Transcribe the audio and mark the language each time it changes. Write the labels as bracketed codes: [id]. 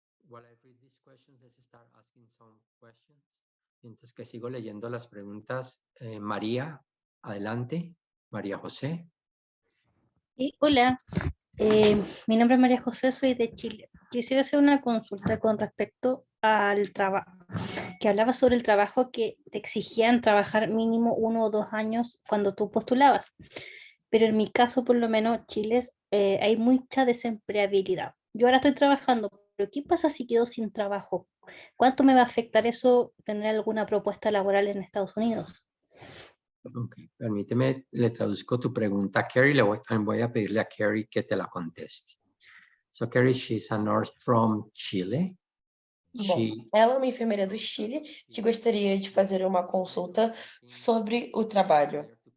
[en] While I read these questions, let's start asking some questions. [es] Mientras que sigo leyendo las preguntas, María, adelante. María José. Sí, hola, mi nombre es María José, soy de Chile. Quisiera hacer una consulta con respecto al trabajo, que hablaba sobre el trabajo que te exigían trabajar mínimo 1 o 2 años cuando tú postulabas. Pero en mi caso, por lo menos, Chile, hay mucha desempleabilidad. Yo ahora estoy trabajando, pero ¿qué pasa si quedo sin trabajo? ¿Cuánto me va a afectar eso tener alguna propuesta laboral en Estados Unidos? Ok, permíteme, le traduzco tu pregunta a Carrie, voy a pedirle a Carrie que te la conteste. [en] So Carrie, she's a nurse from Chile. [pt] Bom, ela é uma enfermeira do Chile que gostaria de fazer uma consulta sobre o trabalho.